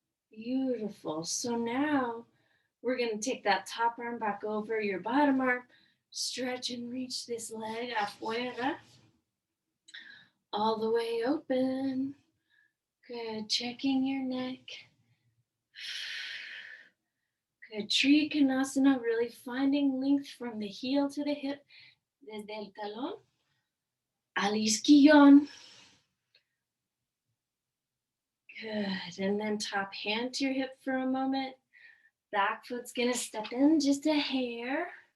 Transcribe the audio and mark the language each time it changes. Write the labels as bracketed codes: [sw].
[en] Beautiful. So now we're going to take that top arm back over your bottom arm, stretch and reach this leg afuera, all the way open. Good, checking your neck. Good, Trikonasana, really finding length from the heel to the hip. [es] Desde el talón al isquillón. [en] Good, and then top hand to your hip for a moment. Back foot's gonna step in just a hair.